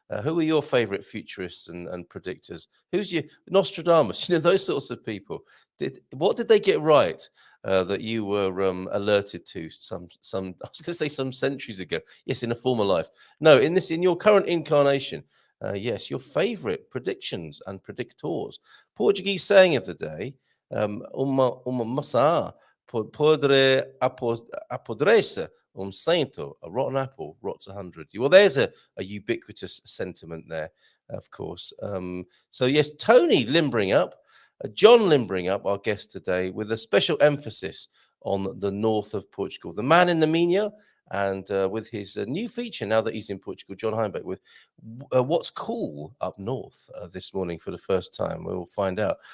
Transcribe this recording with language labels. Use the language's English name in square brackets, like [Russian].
[English] Who are your favorite futurists and predictors? Who's your Nostradamus? Those sorts of people. What did they get right that you were alerted to some I was going to say some centuries ago? Yes, in a former life. No, in your current incarnation. Yes, your favorite predictions and predictors. Portuguese saying of the day: [Portuguese] uma maçã podre apodrece cento. [English] A rotten apple rots 100. Well, there's a ubiquitous sentiment there, of course. So yes, Tony limbering up. John limbering up, our guest today, with a special emphasis on the north of Portugal. The man in the Minho, and with his new feature now that he's in Portugal, John Heimbach, with what's cool up north this morning for the first time. We will find out.